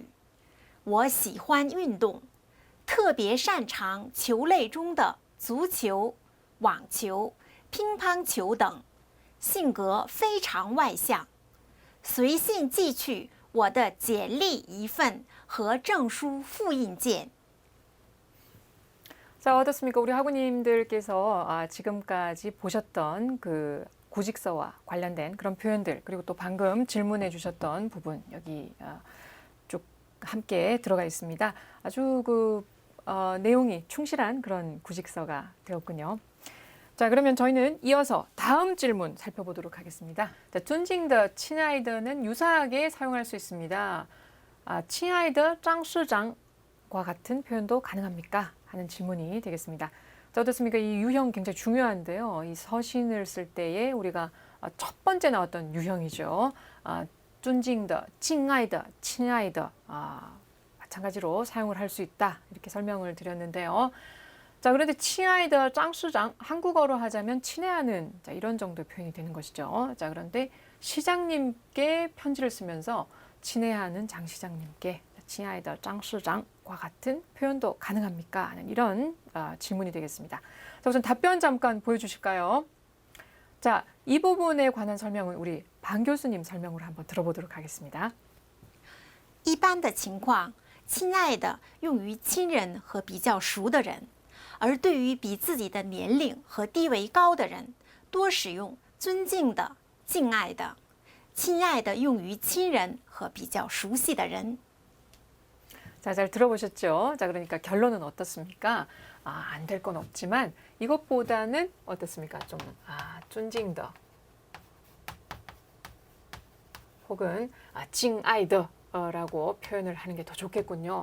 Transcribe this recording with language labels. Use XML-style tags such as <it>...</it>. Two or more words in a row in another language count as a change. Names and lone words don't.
<zh>我喜欢运动，特别擅长球类中的足球、网球、乒乓球等，性格非常外向。随信寄去我的简历一份和证书复印件。</zh> <ko>자, 어떻습니까? 우리 학우님들께서 지금까지 보셨던 그 구직서와 관련된 그런 표현들, 그리고 또 방금 질문해 주셨던 부분 여기 쭉 함께 들어가 있습니다. 아주 내용이 충실한 그런 구직서가 되었군요. 자, 그러면 저희는 이어서 다음 질문 살펴보도록 하겠습니다. 자,</ko> <zh>尊敬的 亲爱的</zh> <ko>는 유사하게 사용할 수 있습니다.</ko> <zh>亲爱的张市长</zh> <ko>과 같은 표현도 가능합니까? 하는 질문이 되겠습니다. 자, 어떻습니까? 이 유형 굉장히 중요한데요. 이 서신을 쓸 때에 우리가 첫 번째 나왔던 유형이죠.</ko> <zh>尊敬的 亲爱的 亲爱的</zh> <ko>마찬가지로 사용을 할 수 있다. 이렇게 설명을 드렸는데요. 자, 그런데 亲爱的 장 시장, 한국어로 하자면 친애하는, 자, 이런 정도의 표현이 되는 것이죠. 자, 그런데 시장님께 편지를 쓰면서 친애하는 장 시장님께 亲爱的 장 시장과 같은 표현도 가능합니까? 하는 이런 질문이 되겠습니다. 자, 우선 답변 잠깐 보여주실까요? 자, 이 부분에 관한 설명은 우리 방 교수님 설명으로 한번 들어보도록 하겠습니다.</ko> <zh>一般的情况，亲爱的用于亲人和比较熟的人，而对于比自己的年龄和地位高的人，多使用尊敬的、敬爱的。亲爱的用于亲人和比较熟悉的人。</zh> <ko>자, 잘 들어보셨죠? 자, 그러니까 결론은 어떻습니까? 안 될 건 없지만 이것보다는 어떻습니까? 좀 존징더 혹은 징아이더라고 표현을 하는 게 더 좋겠군요.</ko>